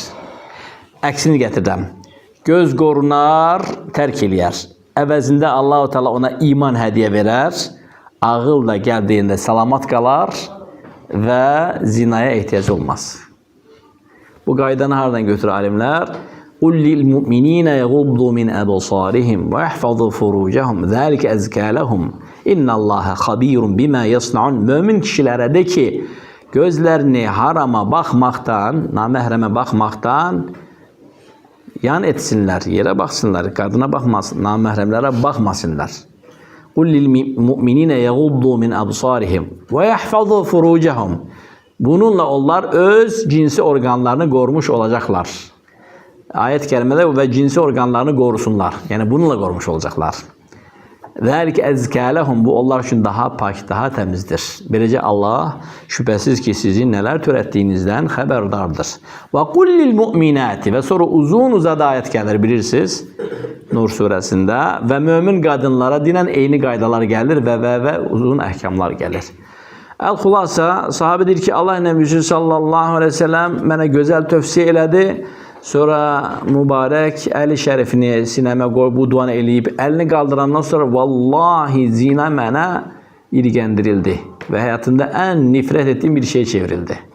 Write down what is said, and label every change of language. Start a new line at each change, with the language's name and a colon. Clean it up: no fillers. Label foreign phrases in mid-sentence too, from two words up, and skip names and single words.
Azerbaijani: Əksini gətirəm. Göz qorunar, tərk eləyər. Əvəzində Allah-u Teala ona iman hədiyyə verər, ağıl da gəldiyində salamat qalar və zinaya ehtiyac olmaz. Bu qaydanı haradan götürür alimlər?
Arabic: قُلْ لِلْمُؤْمِنِينَ يَغُضُّوا مِنْ أَبْصَارِهِمْ وَيَحْفَظُوا فُرُوجَهُمْ ذَلِكَ أَزْكَى لَهُمْ إِنَّ اللّٰهَ خَبِيرٌ بِمَا يَصْنَعُونَ.
Azerbaijani: Mömin kişilərə de ki, gözlərini harama baxmaqdan, naməhrəmə baxmaqdan yan etsinlər, yerə baxsınlar, qadına baxmasın, naməhrəmlərə baxmasınlar.
Arabic: قُلْ لِلْمُؤْمِنِينَ يَغُضُّوا مِنْ أَبْصَارِهِمْ وَيَحْفَظُوا فُرُوجَهُمْ.
Azerbaijani: Bununla onlar öz cinsi organlarını qorumuş olacaqlar. Ayət kəlmədə və cinsi organlarını qorusunlar. Yəni bununla qorumuş olacaqlar.
Arabic: ذَلِكَ أَزْكَى لَهُمْ.
Azerbaijani: Bu onlar üçün daha pak, daha təmizdir. Beləcə Allah şübhəsiz ki, sizin nələr törətdiyinizdən xəbərdardır.
Arabic: وَقُلْ لِلْمُؤْمِنَاتِ.
Azerbaijani: Və sonra uzun-uzadı ayət gəlir, bilirsiniz, Nur surəsində. Və mömin qadınlara dinən eyni qaydalar gəlir və uzun əhkamlar gəlir. Əl-Xulasa, sahabə deyir ki, Allah Nəbisi
Arabic: صلى الله عليه وسلم
Azerbaijani: mənə gözəl tövsiyə elədi. Sonra mübarək əli şərifini sinəmə qoyub bu duanı eləyib, əlini qaldırandan sonra vallahi zina mənə irgəndirildi və həyatında ən nifrət etdiyim bir şey çevrildi.